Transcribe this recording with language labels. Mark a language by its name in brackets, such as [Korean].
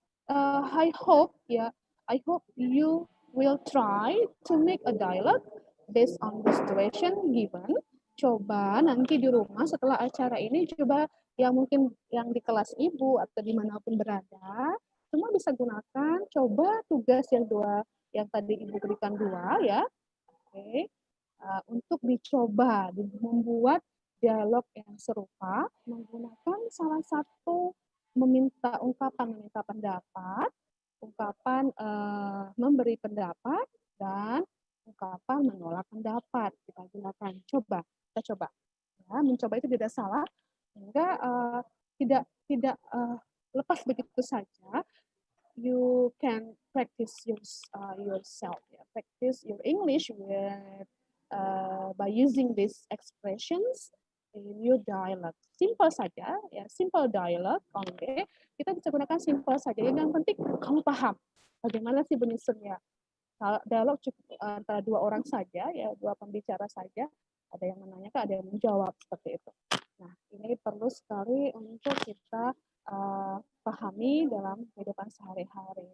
[English] I hope you will try to make a dialogue based on the situation given. [Indonesian] Coba nanti di rumah setelah acara ini, coba yang mungkin yang di kelas ibu atau dimanapun berada, semua bisa gunakan. Coba tugas yang tadi ibu berikan 2 ya. Oke. Untuk dicoba membuat dialog yang serupa menggunakan salah satu meminta pendapat, ungkapan memberi pendapat, dan ungkapan menolak pendapat. Kita gunakan. Kita coba. Ya, mencoba itu tidak salah, sehingga tidak lepas begitu saja. [English] You can practice yourself. Ya. Practice your English with by using these expressions in your dialogue. Simple [Indonesian] saja, ya, [English] simple dialogue only. [Indonesian] Kita bisa gunakan simple saja. Yang penting kamu paham bagaimana sih penyusunnya. Dialog cukup antara 2 orang saja, ya, 2 pembicara saja. Ada yang menanyakan, ada yang menjawab seperti itu. Nah, ini perlu sekali untuk kita pahami dalam kehidupan sehari-hari.